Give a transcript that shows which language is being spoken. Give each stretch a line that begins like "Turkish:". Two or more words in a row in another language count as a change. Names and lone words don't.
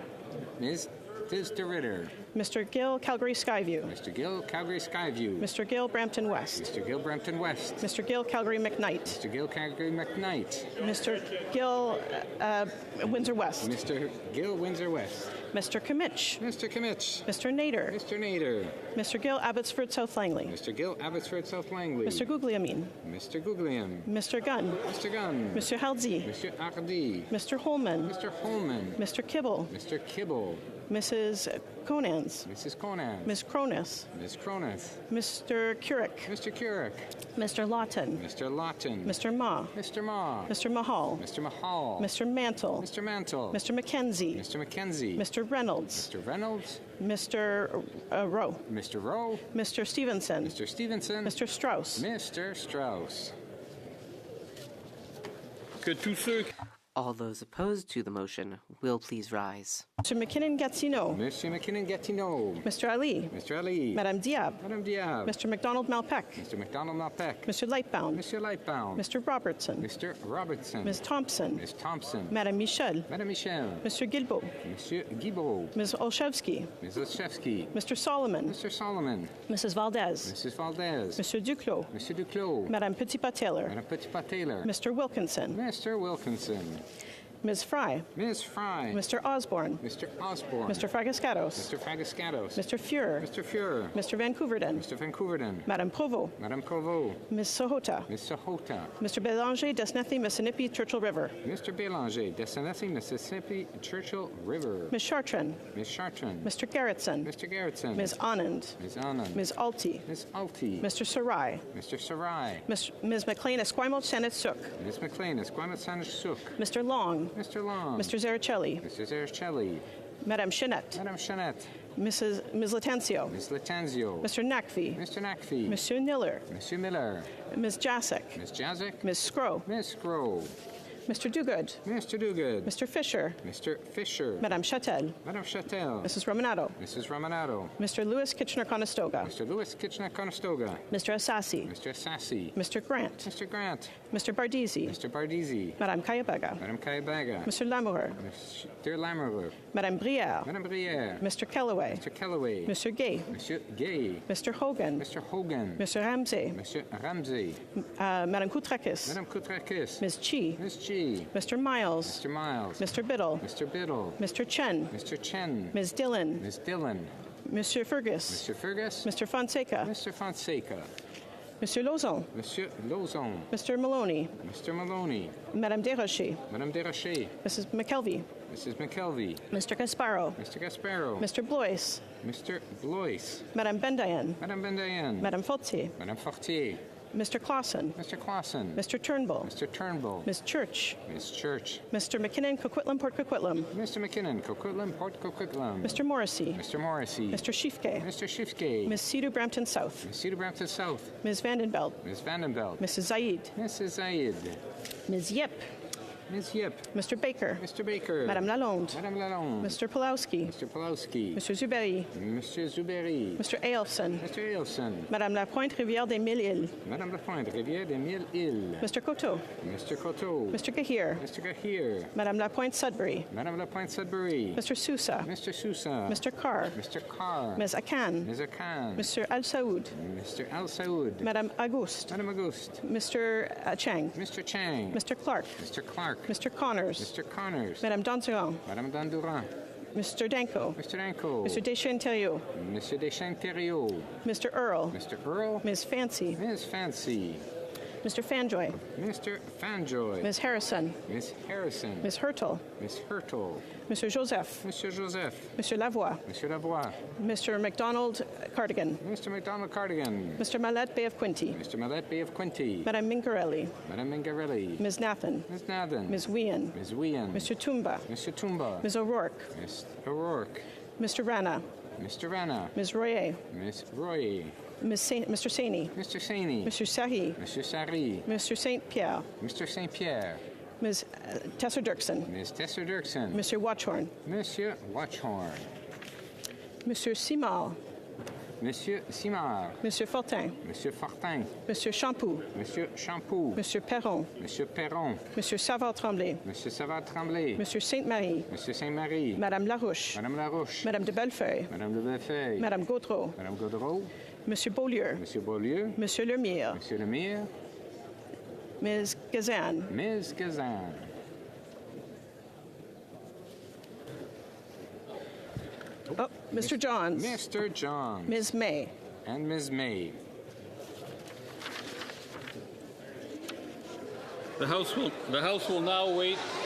English: Ms. Ritter. Mr. Gill, Calgary Skyview. Mr. Gill, Calgary Skyview. Mr. Gill, Brampton West. Mr. Gill, Brampton West. Mr. Gill, Calgary McKnight. Mr. Gill, Calgary McKnight. Mr. Gill, Windsor West. Mr. Gill, Windsor West. Mr. Kimmich. Mr. Kimmich. Mr. Nader. Mr. Nader. Mr. Gill, Abbotsford, South Langley. Mr. Gill, Abbotsford, South Langley. Mr. Guglielmin. Mr. Guglielm. Mr. Gunn. Mr. Gunn. Mr. Haldsey. Mr. Hardy. Mr. Holman. Mr. Holman. Mr. Kibble. Mr. Kibble. Mrs. Conans. Mrs. Conans. Ms. Cronus. Ms. Cronus. Mr. Curick. Mr. Curick. Mr. Lawton. Mr. Lawton. Mr. Ma. Mr. Ma. Mr. Mahal. Mr. Mahal. Mr. Mantle. Mr. Mantle. Mr. McKenzie. Mr. McKenzie. Mr. Reynolds. Mr. Reynolds. Mr. Rowe. Mr. Rowe. Mr. Stevenson. Mr. Stevenson. Mr. Strauss. Mr. Strauss.
French: Que tous ceux...
English: All those opposed to the motion will please rise. Mr. McKinnon-Gatineau. Mr. McKinnon-Gatineau. Mr. Ali. Mr. Ali. Madame Diab. Madame Diab. Mr. McDonald-Malpeck. Mr. McDonald-Malpeck. Mr. Lightbound. Mr. Lightbound. Mr. Robertson. Mr. Robertson. Ms. Thompson. Ms. Thompson. Madame Michel. Madame Michel. Mr. Guilbeault. Monsieur Guilbeault. Ms. Olszewski. Ms. Olszewski. Mr. Solomon. Mr. Solomon. Mrs. Valdez. Mrs. Valdez. Mr. Duclos. Mr. Duclos. Madame Petitpas-Taylor. Madame Petitpas-Taylor. Mr. Wilkinson. Mr. Wilkinson. Ms. Fry. Ms. Fry. Mr. Osborne. Mr. Osborne. Mr. Fragascatos. Mr. Fragascatos. Mr. Fuhrer. Mr. Fuhrer. Mr. Vancouverden. Mr. Vancouverden. Madame Provost. Madame Provost. Ms. Sahota. Ms. Sahota. Mr. Belanger, Desnethi, Mississippi, Churchill River. Mr. Belanger, Desnethi, Mississippi, Churchill River. Ms. Chartrand. Ms. Chartrand. Mr. Garrettson. Mr. Garrettson. Ms. Anand. Ms. Anand. Ms. Alti. Ms. Alti. Mr. Sarai. Mr. Sarai. Ms. McLean, Esquimalt, Senate Suk. Ms. McLean, Esquimalt, Senate Suk. Mr. Long. Mr. Long. Mr. Zaricelli. Mr. Zaricelli. Madame Chenette. Madame Chenette. Ms. Latanzio. Ms. Latanzio. Mr. Nakfi. Mr. Nakfi. Monsieur Miller. Monsieur Miller. Ms. Jasek. Ms. Jasek. Ms. Scrow. Ms. Scrow. Mr. Duguid. Mr. Duguid. Mr. Fisher. Mr. Fisher. Madame Chatel. Madame Chatel. Mrs. Romanato. Mrs. Romanato. Mr. Lewis Kitchener-Conestoga. Mr. Lewis Kitchener-Conestoga. Mr. Assassi. Mr. Assassi. Mr. Grant. Mr. Grant. Mr. Bardisi. Mr. Bardisi. Madame Kayabaga. Madame Kayabaga. Mr. Lamoureux. Mr. Lamoureux. Madame Brière. Madame Brière. Mr. Kellaway. Mr. Kellaway. Mr. Gay. Monsieur Gay. Mr. Hogan. Mr. Hogan. Mr. Ramsey. Monsieur Ramsey. Madame Koutrakis. Madame Koutrakis. Ms. Chi. Ms. Chi. Mr. Miles. Mr. Miles. Mr. Biddle. Mr. Biddle. Mr. Chen. Mr. Chen. Ms. Dillon. Ms. Dillon. Monsieur Fergus. Mr. Fergus. Mr. Fonseca. Mr. Fonseca. Monsieur Lauzon. Monsieur Lauzon. Mr. Maloney. Mr. Maloney. Madame Desrochers. Madame Desrochers. Mrs. McKelvey. Mrs. McKelvey. Mr. Gasparo. Mr. Gasparo. Mr. Blois. Mr. Blois. Madame Bendayan. Madame Bendayan. Madame Fortier. Madame Fortier. Mr. Clausen. Mr. Clausen. Mr. Turnbull. Mr. Turnbull. Ms. Church. Ms. Church. Mr. McKinnon, Coquitlam, Port Coquitlam. Mr. McKinnon, Coquitlam, Port Coquitlam. Mr. Morrissey. Mr. Morrissey. Mr. Schiefke. Mr. Schiefke. Ms. Cedar Brampton South. Ms. Cedar Brampton South. Ms. Vandenbelt. Ms. Vandenbelt. Mrs. Zaid. Mrs. Zaid. Ms. Yip. Ms. Yip. Mr. Baker. Mr. Baker. Madame Lalonde. Madame Lalonde. Mr. Pulowski. Mr. Pulowski. Mr. Zuberi. Monsieur Zuberi. Mr. Ailson. Mr. Ailson. Madame Lapointe, Rivière des Mille-Îles. Madame Lapointe, Rivière des Mille-Îles. Mr. Coteau. Mr. Coteau. Mr. Gahir. Mr. Gahir. Madame Lapointe Sudbury. Madame Lapointe Sudbury. Mr. Sousa. Mr. Sousa. Mr. Carr. Mr. Carr. Ms. Akan. Ms. Akan. Mr. Al Saoud. Mr. Al Saoud. Madame Auguste. Madame Auguste. Mr. Chang. Mr. Chang. Mr. Clark. Mr. Clark. Mr. Connors. Mr. Connors. Madame Donduran. Madame Dandurand. Mr. Danko. Mr. Danko. Mr. Deschênes-Thériault. Mr. Deschênes-Thériault. Mr. Earl. Mr. Earl. Ms. Fancy. Ms. Fancy. Mr. Fanjoy. Mr. Fanjoy. Ms. Harrison. Miss Harrison. Ms. Hurtle. Miss Hurtle. Mr. Joseph. Mr. Joseph. Mr. Lavoie. Monsieur Lavoie. Mr. McDonald Cardigan. Mr. McDonald Cardigan. Mr. Mallet Bay of Quinty. Mr. Mallet Bay of Quinty. Madame Mingarelli. Madame Mingarelli. Ms. Nathan. Ms. Nathan. Ms. Whean. Ms. Whean. Mr. Tumba. Mr. Tumba. Ms. O'Rourke. Ms. O'Rourke. Mr. Rana. Mr. Rana. Ms. Royer. Miss Roy. Mr. Saini. Mr. Saini. Mr. Sahi. Mr. Sari. Mr. St. Pierre. Mr. St. Pierre. Ms. Tesser Dirksen. Ms. Tesser Dirksen. Mr. Watchhorn. Monsieur Watchhorn. Monsieur Simard. Monsieur Simard. Monsieur Fortin. Monsieur Fortin. Monsieur Champoux. Monsieur Champoux. Monsieur Perron. Monsieur Perron. Monsieur Savard-Tremblay. Monsieur Savard-Tremblay. Monsieur Sainte-Marie. Monsieur Sainte-Marie. Madame Larouche. Madame Larouche. Madame de Bellefeuille. Madame de Bellefeuille. Madame Gaudreau. Madame Gaudreau. Monsieur Beaulieu. Monsieur Beaulieu. Monsieur Lemire. Monsieur Lemire. Ms. Gazan. Ms. Gazan. Oh, Mr. Johns. Mr. Johns. Ms. May. And Ms. May. The House will now wait.